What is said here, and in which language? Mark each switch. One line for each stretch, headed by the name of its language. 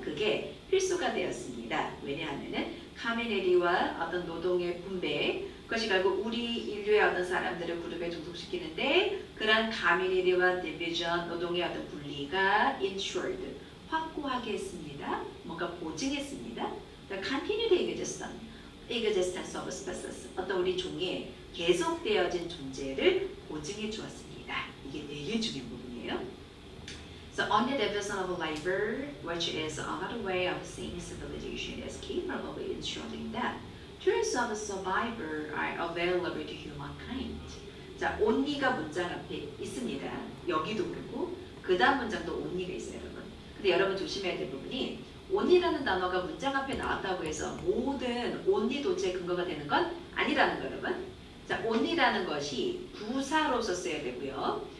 Korean: 그게 필수가 되었습니다. 왜냐하면은 community와 어떤 노동의 분배, 그것이 결국 우리 인류의 어떤 사람들을 그룹에 종속시키는데 그런 community와 division, 노동의 어떤 분리가 ensured, 확고하게 했습니다. 뭔가 보증했습니다.
English: continued existence of species,
Korean: 어떤 우리 종의 계속되어진 존재를 보증해 주었습니다. 이게 되게 중요한 부분이에요.
English: So on the division of labor, which is another way of saying civilization is capable of ensuring that tools of survival are available to humankind.
Korean: 자, only가 문장 앞에 있습니다. 여기도 그렇고 그 다음 문장도 only가 있어요, 여러분. 근데 여러분 조심해야 될 부분이 only라는 단어가 문장 앞에 나왔다고 해서 모든 only 도체의 근거가 되는 건 아니라는 거예요, 여러분. 자, only라는 것이 부사로서 써야 되고요.